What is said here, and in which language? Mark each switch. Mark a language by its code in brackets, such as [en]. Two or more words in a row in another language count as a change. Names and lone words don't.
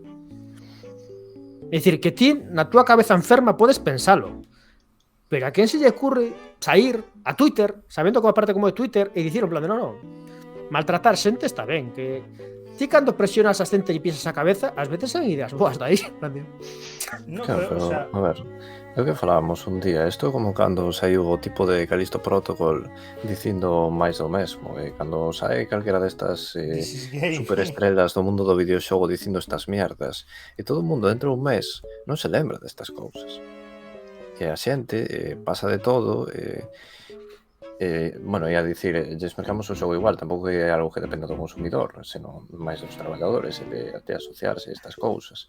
[gl] É dicir, que ti na túa cabeza enferma podes pensalo, pero a quen se lle ocurre sair a Twitter, sabendo como parte como de Twitter, e dicir en plan de non, maltratar xente está ben, que ti cando presionas a xente e piensas a cabeza, ás veces son ideas boas daí. No, Claro, pero, [es] o sea, [gl] a ver, é o que falábamos un día. Isto é como cando saiu o tipo de Callisto Protocol dicindo máis do mesmo. E cando sae calquera destas [en] this is gay. [gl] superestrelas do mundo do videoxogo dicindo estas mierdas, e todo o mundo dentro dun mes non se lembra destas cousas. E a xente pasa de todo. Bueno, e a dicir, lles mercamos o xogo igual, tampouco é algo que dependa do consumidor, senón máis dos traballadores e de asociarse a estas cousas.